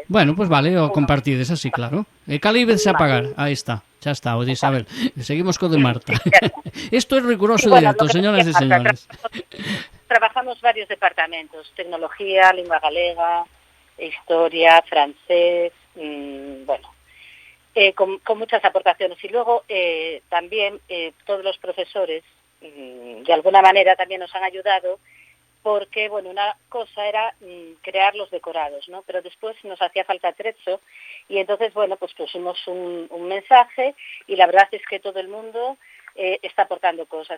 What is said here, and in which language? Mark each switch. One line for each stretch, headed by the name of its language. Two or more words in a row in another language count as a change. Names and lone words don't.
Galician: Bueno, pues vale, o compartides así, claro. Calíbese apagar, aí está. Xa está, o de Isabel. Seguimos co de Marta. Isto é riguroso directo, señoras e señores.
Spanish: Trabajamos varios departamentos, tecnología,
Galician: lingua galega,
Spanish: historia, francés, bueno, con muchas aportaciones. Y luego también todos los profesores, de alguna manera, también nos han ayudado porque, bueno, una cosa era crear los decorados, ¿no? Pero después nos hacía falta atrezo y entonces, bueno, pues pusimos un mensaje y la verdad es que todo el mundo está aportando cosas.